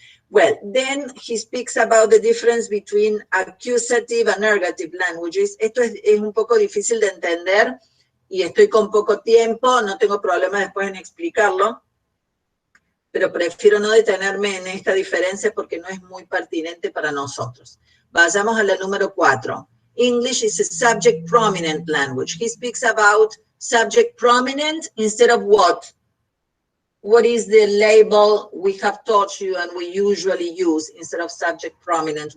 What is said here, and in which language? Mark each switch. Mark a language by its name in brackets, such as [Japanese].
[English] Well, then he speaks about the difference between accusative and ergative languages. [Spanish] Esto es un poco difícil de entender y estoy con poco tiempo, no tengo problema después en explicarlo, pero prefiero no detenerme en esta diferencia porque no es muy pertinente para nosotros. Vayamos a la número 4. [English] English is a subject prominent language. He speaks about subject prominent instead of what? What is the label we have taught you and we usually use instead of subject prominent?